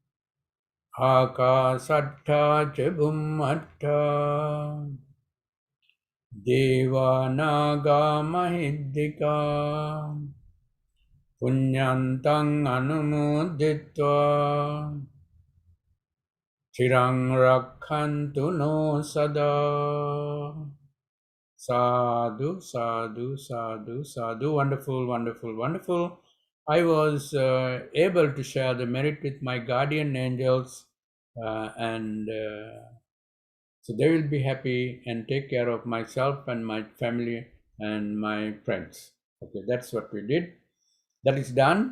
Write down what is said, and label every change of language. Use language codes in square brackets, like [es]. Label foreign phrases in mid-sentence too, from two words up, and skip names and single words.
[pi] Akasattha cha bhummattha Devanaga Mahiddhika Punyantang Anumoditva Chirang Rakhantu no sada. Sadhu, sadhu, sadhu, sadhu. [en] Wonderful, wonderful, wonderful. I was able to share the merit with my guardian angels, and so they will be happy and take care of myself and my family and my friends. Okay, that's what we did. That is done.